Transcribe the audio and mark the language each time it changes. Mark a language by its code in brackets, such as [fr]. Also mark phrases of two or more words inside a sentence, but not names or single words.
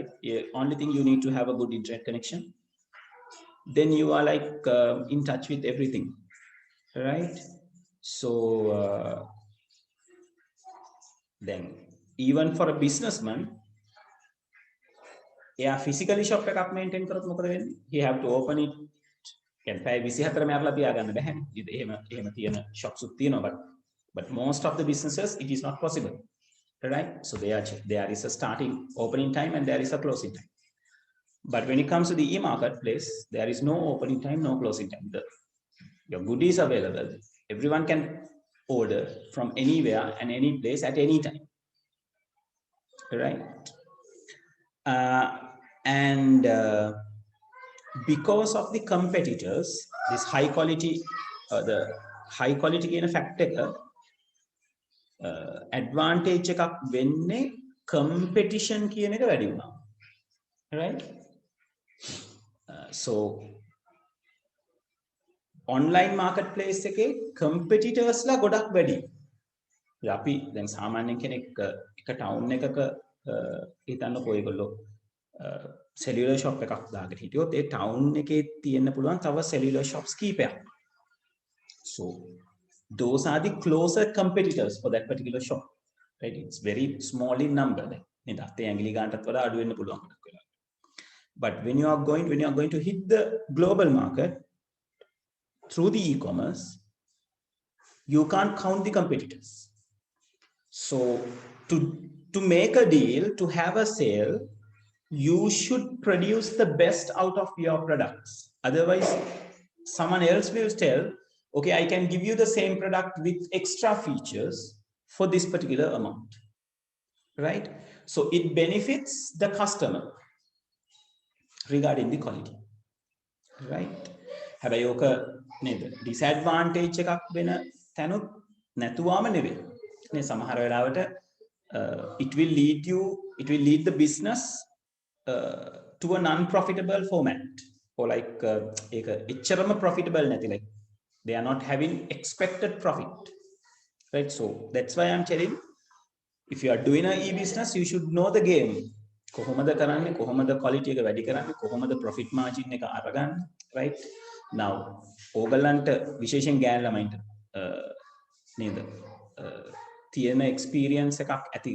[en] Only thing you need to have a good internet connection. Then you are like in touch with everything, right? So then even for a businessman, yeah, physically shop [si] එකක් maintain කරොත් මොකද වෙන්නේ? [en] He have to open it. [si] කියන්නේ පැය 24 මෑරලා තියාගන්න බැහැ. එහෙම තියෙන shops උත් තියෙනවා, [en] but most of the businesses it is not possible. Right? So there is a starting opening time and there is a closing time. But when it comes to the e-marketplace, there is no opening time, no closing time. Your good is available. Everyone can order from anywhere and any place at any time. Right? And because of the competitors, this high quality [si] කියන fact එක advantage එකක් වෙන්නේ competition කියන එක වැඩි වුණා. [en] Right? So online marketplace [si] එකේ competitors ලා ගොඩක් වැඩි. අපි දැන් සාමාන්‍යයෙන් කෙනෙක් එක town එකක හිතන්නකෝ ඒගොල්ලෝ [en] cellular shop [si] එකක් දාගෙන හිටියොත් ඒ town එකේ තියෙන්න පුළුවන් තව [en] cellular shops [si] කීපයක්. [en] So those are the closer competitors for that particular shop. Right? It's very small in number. [si] නේද? අතේ ඇඟිලි ගන්නටත් වඩා අඩු වෙන්න පුළුවන් ගොඩක් වෙලාවට. [en] But when you are going to hit the global market through the e-commerce, you can't count the competitors. So to make a deal, to have a sale, you should produce the best out of your products. Otherwise, someone else will tell, okay, I can give you the same product with extra features for this particular amount. Right? So it benefits the customer regarding the quality. Right? [si] හැබැයි ඕක නේද disadvantage එකක් වෙන තැනුත් නැතුවම නෙවෙයි. නේ සමහර වෙලාවට [en] it will lead the business to a non-profitable format, or like [si] ඒක එච්චරම profitable නැති, [en] like they are not having expected profit. Right? So that's why I'm telling, if you are doing an e-business, you should know the game. [si] කොහොමද කරන්නේ, කොහොමද quality එක වැඩි කරන්නේ, කොහොමද [en] profit margin [si] එක අරගන්නේ. Right? Now ඕගලන්ට විශේෂයෙන් ගෑන් ළමයින්ට නේද තියෙන experience එකක් ඇති.